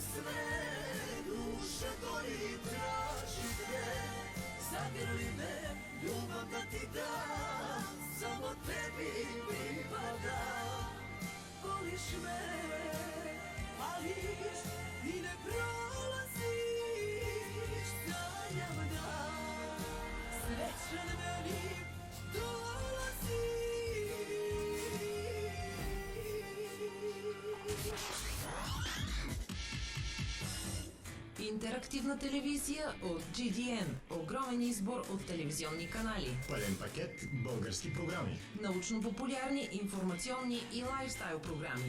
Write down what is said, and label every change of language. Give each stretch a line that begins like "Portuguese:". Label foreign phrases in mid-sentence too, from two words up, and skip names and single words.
Serbian: sve, duša gori, tražite, zagrli me, ljubav da ti dam, samo tebi pripadam. Voliš me, pališ i ne prolaziš, sanjam dan, srećan meni dolaziš.
Bulgarian: Интерактивна телевизия от GDN. Огромен избор от телевизионни канали. Пълен пакет български програми. Научно-популярни, информационни и лайфстайл програми.